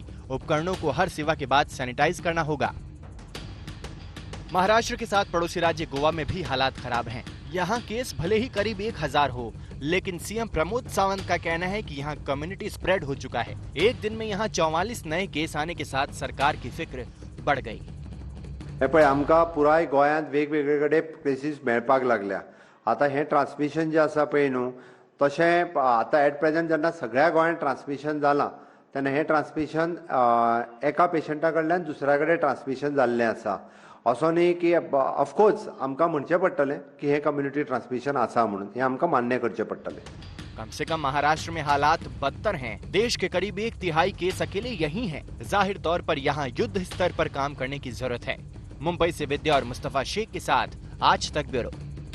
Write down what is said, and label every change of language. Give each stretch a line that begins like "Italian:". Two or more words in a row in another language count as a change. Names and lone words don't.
Hindi: उपकरणों को हर सेवा के बाद सैनिटाइज करना होगा। महाराष्ट्र के साथ पड़ोसी राज्य गोवा में भी हालात खराब हैं। यहाँ केस भले ही करीब 1,000 हो, लेकिन सीएम प्रमोद सावंत का कहना है कि यहाँ
English: community spread
Hindi: हो चुका है। एक दिन में यहाँ 44 नए केस आने के साथ सरकार की फिक्र बढ़ गई।
Konkani: आमकां पुराय गोंयांत वेगवेगळे कडेन केसीस मेळपाक लागल्या। आता हे ट्रान्समिशन जे आसा पळय न्हू, तशें आता
English: at present
Konkani: जेन्ना सगळ्या गोंयांत ट्रान्समिशन जालां, तेन्ना हे ट्रान्समिशन एका पेशंटा कडल्यान दुसऱ्या कडेन ट्रान्समिशन जाल्लें आसा। असो न्ही की
English: of course
Konkani: आमकां म्हणचें पडटलें की हे
English: community transmission
Konkani: आसा म्हणून, हे आमकां मान्य करचें पडटलें।
Hindi: कम से कम महाराष्ट्र में हालात बदतर हैं। देश के करीब 1/3 केस अकेले यही हैं। जाहिर तौर पर यहाँ युद्ध स्तर पर काम करने की जरूरत है। मुंबई से विद्या और मुस्तफा शेख के साथ आज तक ब्यूरो।